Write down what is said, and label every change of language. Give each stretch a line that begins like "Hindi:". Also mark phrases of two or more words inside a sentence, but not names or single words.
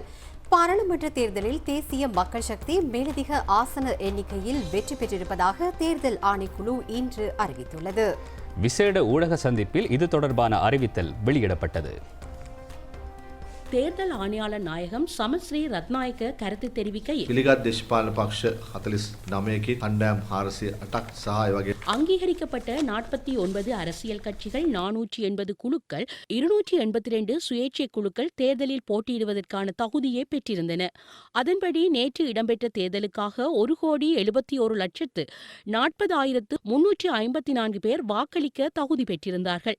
Tamil: பாராளுமன்ற தேர்தலில் தேசிய மக்கள் சக்தி மேலதிக ஆசன எண்ணிக்கையில் வெற்றி பெற்றிருப்பதாக தேர்தல் ஆணைக்குழு இன்று அறிவித்துள்ளது. விசேட ஊடக சந்திப்பில் இது தொடர்பான அறிவித்தல் வெளியிடப்பட்டது. தேர்தல் ஆணையாளர் நாயகம் சமஸ்ரீ ரத்நாயக்க கருத்து தெரிவிக்கையில்
Sinhala: පිළිගත් දේශපාලන පක්ෂ 49කින් කණ්ඩායම් 408ක් සහ ඒ වගේ
Tamil: அங்கீகரிக்கப்பட்ட 49 அரசியல் கட்சிகள், 480 குழுக்கள், 282 சுயேட்சை குழுக்கள் தேர்தலில் போட்டியிடுவதற்கான தகுதியை பெற்றிருந்தன. அதன்படி நேற்று இடம்பெற்ற தேர்தலுக்காக 1,71,40,354 பேர் வாக்களிக்க தகுதி பெற்றிருந்தார்கள்.